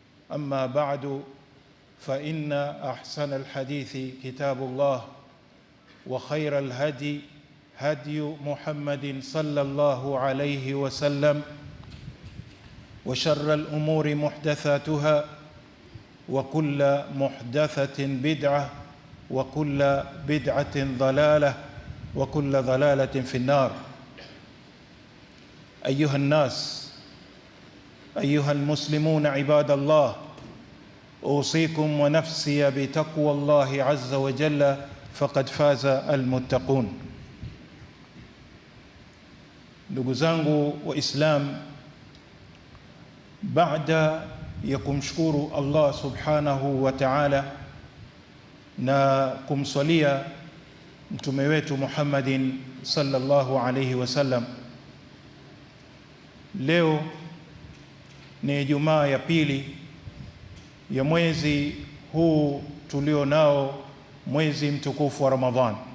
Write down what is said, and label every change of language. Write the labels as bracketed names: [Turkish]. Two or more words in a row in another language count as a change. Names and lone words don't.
[Arabic] أما بعد فإن أحسن الحديث كتاب الله وخير الهدي هدي محمد صلى الله عليه وسلم وشر الأمور محدثاتها وكل محدثة بدعة وكل بدعة ضلالة وكل ضلالة في النار. أيها الناس، أيها المسلمون عباد الله، أوصيكم ونفسي بتقوى الله عز وجل فقد فاز المتقون. [Swahili] Ndugu zangu Waislam, baada ya kumshukuru Allah [Arabic] سبحانه وتعالى [Swahili] na kumswalia mtume wetu Muhammadin [Arabic] صلى الله عليه وسلم, [Swahili] leo ni Ijumaa ya pili ya mwezi huu tulio nao, mwezi mtukufu wa Ramadhani.